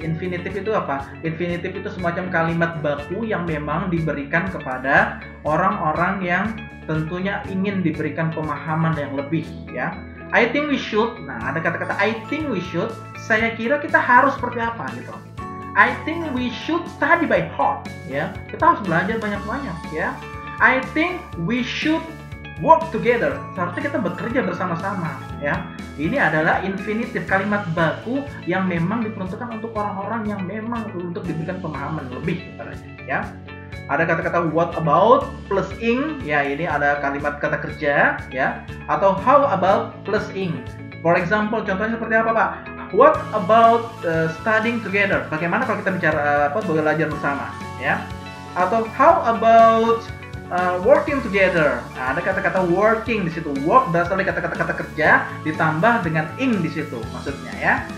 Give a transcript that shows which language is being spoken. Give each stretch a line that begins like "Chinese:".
Indonesian: Infinitive itu apa? Infinitive itu semacam kalimat baku yang memang diberikan kepada orang-orang yang tentunya ingin diberikan pemahaman yang lebih ya.
English: I think we should.
Indonesian: Nah, ada kata-kata
English: I think we should.
Indonesian: Saya kira kita harus seperti apa gitu.
English: I think we should study by heart ya.
Indonesian: Kita harus belajar banyak-banyak ya.
English: I think we should work together.
Indonesian: Seharusnya kita bekerja bersama-sama ya. Ini adalah infinitive, kalimat baku yang memang diperuntukkan untuk orang-orang yang memang untuk diberikan pemahaman lebih kepadanya ya. Ada kata-kata
English: what about plus ing,
Indonesian: ya ini ada kalimat kata kerja ya, atau
English: how about plus ing. For example,
Indonesian: contohnya seperti apa, Pak?
English: What about studying together?
Indonesian: Bagaimana kalau kita bicara belajar bersama ya? Atau
English: how about working together.
Indonesian: Nah, ada kata-kata working di situ. Work berasal dari kata-kata kerja ditambah dengan ing di situ maksudnya ya.